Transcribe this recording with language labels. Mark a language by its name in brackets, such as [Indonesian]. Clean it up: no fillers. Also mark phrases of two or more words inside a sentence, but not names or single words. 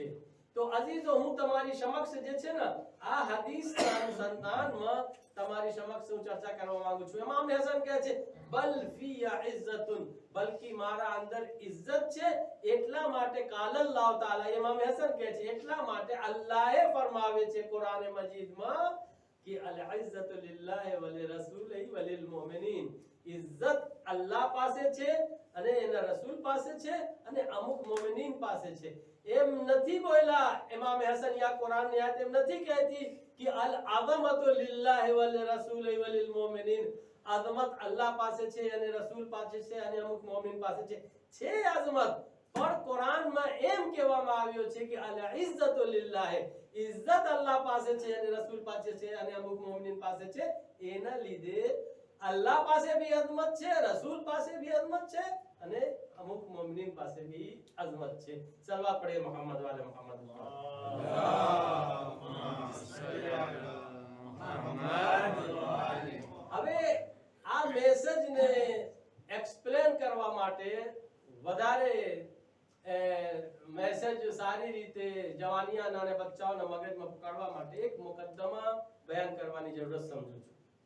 [Gujarati] તો અઝીઝો, હું તમારી સમક્ષ જે છે ને આ હદીસના અનુસંધાનમાં તમારી સમક્ષ હું ચર્ચા કરવા માંગુ છું। ઇમામ હસન કહે છે [Arabic] بل فيّ عزةٌ, [Gujarati] બલ્કી મારા અંદર ઇઝ્ઝત છે, એટલા માટે [Arabic] قال الله تعالى, [Gujarati] ઇમામ હસન કહે છે એટલા માટે અલ્લાહે ફરમાવે છે કુરાન મજીદમાં कि [Arabic] العزة لله ولرسوله وللمؤمنين. [Gujarati] ઇઝ્ઝત અલ્લાહ પાસે છે અને એના રસૂલ પાસે છે અને અમુક મુમિનીન પાસે છે। એમ નથી બોલ્યા ઇમામ હસન, યા કુરાનની આયત એમ નથી કહેતી कि [Arabic] العظمة لله ولرسوله وللمؤمنين. [Gujarati] અઝમત અલ્લાહ પાસે છે અને રસૂલ પાસે છે અને અમુક મુમિન પાસે છે અઝમત। [Hindi] पर कुरान में [Gujarati] એમ કહેવામાં આવ્યો છે कि [Arabic] العزة لله, [Gujarati] ઇઝ્ઝત અલ્લાહ પાસે છે અને રસૂલ પાસે છે અને અમુક મુમિન પાસે છે। એના લીધે અલ્લાહ પાસે ભી અઝમત છે, રસૂલ પાસે ભી અઝમત છે અને અમુક મુમિન પાસે ભી અઝમત છે। સલવાત પઢે [Arabic] محمد وآل محمد. اللهم صل على [Gujarati] હવે આ મેસેજને એક્સપ્લેન કરવા માટે વધારે મેસેજ સારી રીતે જવાનિયાના અને બચ્ચાઓના મગજમાં પકડવા માટે એક મુકદ્દમા બયાન કરવાની જરૂરત સમજુ છું.